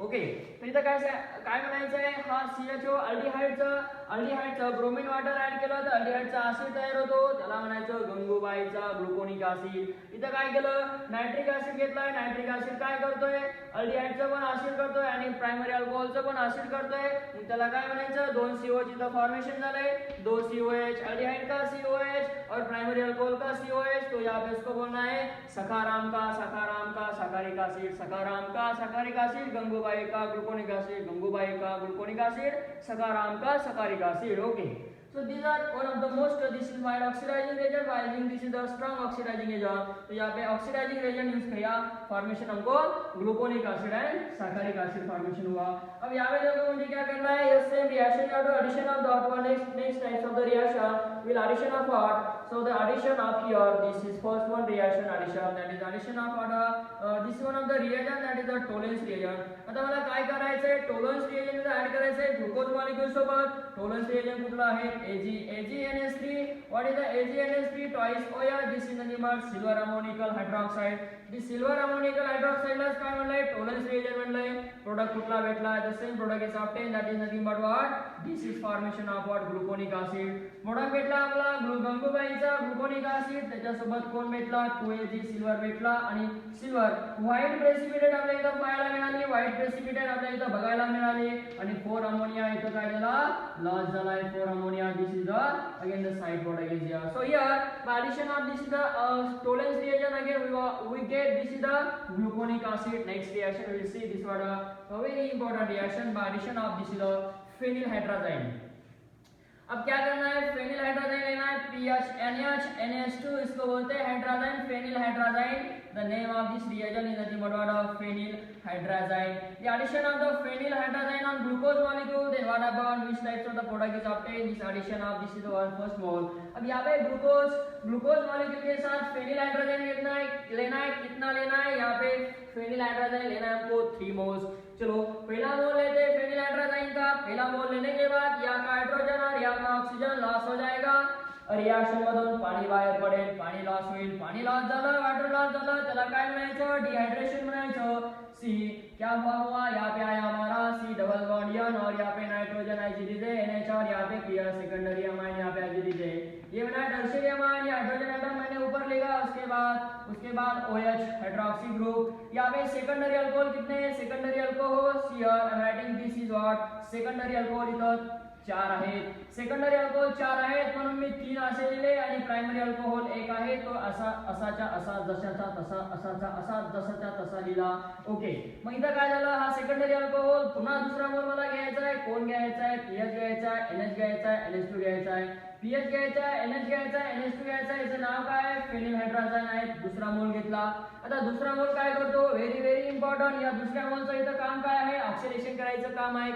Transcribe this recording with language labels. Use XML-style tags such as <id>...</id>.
<mr>Okay, तर इथं काय म्हणायचंय, हा CHO अल्डिहाइडचं ब्रोमीन वॉटर ऍड केलं तर अल्डिहाइडचा ऍसिड तयार होतो, त्याला म्हणायचं गंगूबाईचा ग्लुकोनिक ऍसिड। इथं काय केलं, नायट्रिक ऍसिड घेतलाय, नायट्रिक ऍसिड काय करतोय, अल्डिहाइडचं पण ऍसिड करतोय आणि प्रायमरी अल्कोहोलचं पण ऍसिड करतोय, मग त्याला काय म्हणायचं, 2 COH इथं फॉर्मेशन झालंय, 2 COH,</mr> <hi>अल्डिहाइड का COH और प्राइमरी अल्कोहल का COH। तो यहाँ पे इसको बोलना है सखाराम का सैकरिक एसिड, सखाराम का सैकरिक एसिड, गंगूबाई का ग्लुकोनिक एसिड, गंगूबाई का ग्लुकोनिक एसिड, सखाराम का सैकरिक acid.</hi> <en>Okay, so these are one of the most, this is mild oxidizing reagent while this is the strong oxidizing agent।</en> <hi>तो यहाँ पे ऑक्सीडाइजिंग रेजेंट यूज किया, फॉर्मेशन हमको ग्लुकोनिक एसिड एंड सैकरिक एसिड फॉर्मेशन हुआ। अब यहाँ पे देखो मुझे क्या करना है,</hi> <en>ये same reaction या तो addition of the next types of the reaction will addition of what, so the addition of here, this is first one reaction addition, that is addition of what, this is one of the reagent that is the Tollens reagent।</en> <mr>आता मला काय करायचंय, टोलन्स reagent add करायचंय glucose molecule सोबत। टोलन्स reagent कुठला आहे,</mr> <en>AgNH3। What is the AgNH3 twice OH, this is nothing but silver ammoniacal hydroxide.</en> <mr>This silver ammoniacal हायड्रॉक्साइडला काय म्हणलंय, टोलन्स reagent म्हणलंय। Product कुठला भेटला,</mr> <en>The same product is obtain, that is nothing but what, this is formation of what, gluconic acid।</en> <mr>Product भेटला आपला गंगूबाईचा ग्लुकोनिक acid, त्याच्यासोबत कोण भेटला, 2Ag silver भेटला आणि सिल्वर व्हाईट प्रेसिपिटेट आपल्या इथं पाहायला मिळाली, व्हाईट प्रेसिपिटेट आपल्या इथं बघायला मिळाली आणि 4 अमोनिया इथं काय झाला, लॉस झालाय 4 ammonia.</mr> <en>This is the again the side product is here. So here by addition of this is the Tollens reagent, again we get this is the gluconic acid। next reaction we will see this was a very important reaction by addition of this is the phenylhydrazine।</en> <hi>अब क्या करना है, phenyl हाइड्रोजाइन लेना है, PH NH NH2 इसको बोलते हैं हाइड्रोजाइन, phenyl हाइड्रोजाइन</hi> <en>The name of this reagent is nothing but what? Phenylhydrazine. The addition of the phenylhydrazine on glucose molecule, then what happened? Which types of the product is obtained? This addition of this is the first mole.</en> <hi>अब यहाँ पे glucose molecule के साथ फेनिलहाइड्रोजन लेना है कितना लेना है? यहाँ पे फेनिलहाइड्रोजन लेना है हमको 3 मोल्स. चलो पहला मोल लेते हैं फेनिलहाइड्रोजन का. पहला मोल लेने के बाद यहाँ का हाइड्रोजन और यहाँ का ऑक्सीजन लॉस हो जाएगा.</hi> <mr>रिएक्शन मधून पाणी बाहेर पडेल. पाणी लॉस होईल. पाणी लॉस झालं, वॉटर लॉस झालं, त्याला काय म्हणायचं? डिहायड्रेशन म्हणायचं.</mr> <hi>सी क्या हुआ? यहाँ पे आया हमारा सी डबल बॉन्ड N और यहाँ पे नाइट्रोजन आइजिडीज है NH और यहाँ पे क्लियर सेकेंडरी अमाइन यहाँ पे आइजिडीज है. ये बना टर्शियरी अमाइन. हाइड्रोजन एटम मैंने ऊपर लेगा. उसके बाद OH हाइड्रोक्सी ग्रुप. यहाँ पे सेकेंडरी अल्कोहल कितने हैं?</hi> <en>secondary alcohol here I am writing this is what secondary alcohol</en> <mr>इथं 4 आहेत. सेकंडरी अल्कोहोल 4 आहेत म्हणून मी 3 असे लिहिले आणि प्रायमरी अल्कोहोल 1 आहे. तो असाचा असा जशाचा तसा असाचा असा जसाचा तसा लिहिला. ओके. मग इथं काय झालं? हा सेकंडरी अल्कोहोल पुन्हा दुसरा मोल मला घ्यायचा आहे. कोण घ्यायचा आहे? पीएच घ्यायचा आहे, NH घ्यायचा आहे, NH2 घ्यायचा आहे. पीएच घ्यायचा आहे, NH घ्यायचा आहे, NH2 घ्यायचा आहे. याचं नाव काय आहे? फेनिलहाइड्रोजन आहे. दुसरा मोल घेतला. आता दुसरा मोल काय करतो? Very important. या दुसऱ्या मोलचं इथं काम काय आहे? ऑक्सिडेशन करायचं काम आहे.</mr>